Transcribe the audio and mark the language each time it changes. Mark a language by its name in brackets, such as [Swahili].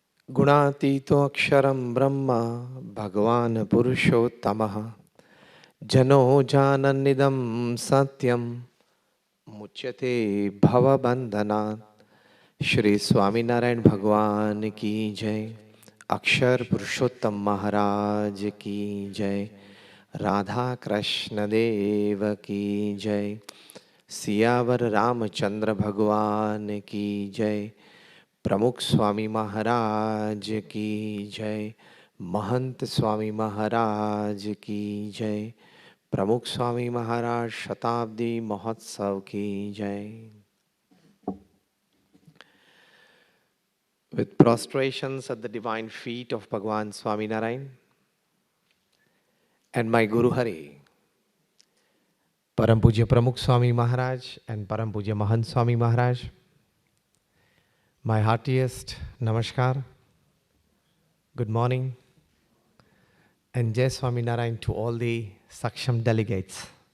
[Sanskrit] गुणातीतो अक्षरं ब्रह्म भगवान् पुरुषोत्तमः जनो जानन्निदं सत्यं मुच्यते भवबन्धनात्। [Hindi] श्री स्वामीनारायण भगवान की जय। अक्षर पुरुषोत्तम महाराज की जय। राधा कृष्ण देव की जय। सियावर रामचंद्र भगवान की जय। प्रमुख स्वामी महाराज की जय। महंत स्वामी महाराज की जय। प्रमुख स्वामी महाराज शताब्दी महोत्सव की जय। [English] With prostrations at the divine feet of Bhagwan Swami Narayan and my Guru Hari, Param Pujya Pramukh Swami Maharaj and Param Pujya Mahant Swami Maharaj, my heartiest namaskar, good morning, and Jai Swami Narayan to all the Saksham delegates.